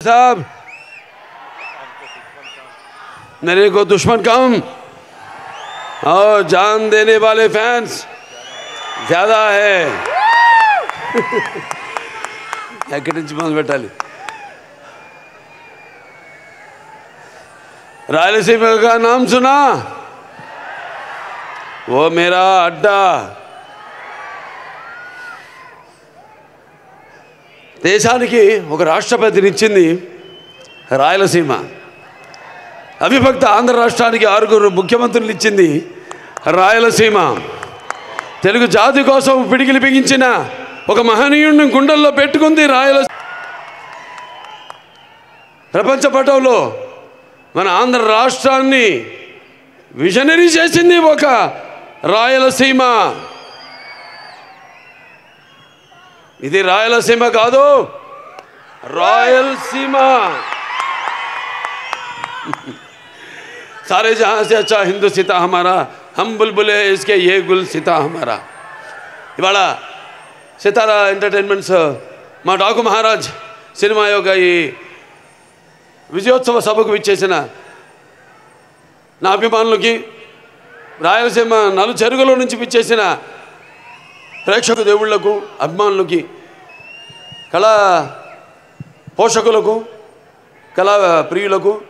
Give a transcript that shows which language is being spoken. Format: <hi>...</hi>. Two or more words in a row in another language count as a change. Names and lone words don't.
<hi>साहब, मेरे को दुश्मन कम और जान देने वाले फैंस ज़्यादा है।</hi> <te>ఎక్కడి నుంచి మొదలు పెట్టాలి?</te> <hi>रायलसीमा का नाम सुना? वो मेरा अड्डा।</hi> <te>దేశానికి ఒక రాష్ట్రపతిని ఇచ్చింది రాయలసీమ. అవిభక్త ఆంధ్ర రాష్ట్రానికి 6 ముఖ్యమంత్రులు ఇచ్చింది రాయలసీమ. తెలుగు జాతి కోసం పిడికిలి బిగించిన ఒక మహనీయుడిని గుండెల్లో పెట్టుకుంది రాయలసీమ. ప్రపంచ పటంలో మన ఆంధ్ర రాష్ట్రాన్ని విజనరీ చేసింది ఒక రాయలసీమ. ఇది రాయలసీమ కాదు, రాయలసీమ.</te> <hi>सारे जहाँ से अच्छा हिंदू सीता हमारा, हम बुलबुले इसके ये गुल सीता हमारा.</hi> <te>ఇవాళ సితారా ఎంటర్టైన్మెంట్స్ మా డాకు మహారాజ్ సినిమా యొక్క ఈ విజయోత్సవ సభకు విచ్చేసిన నా అభిమానులకి, రాయలసీమ నలుచెరుగుల నుంచి విచ్చేసిన ప్రేక్షక దేవుళ్లకు, అభిమానులకి, కళా పోషకులకు, కళా ప్రియులకు,</te>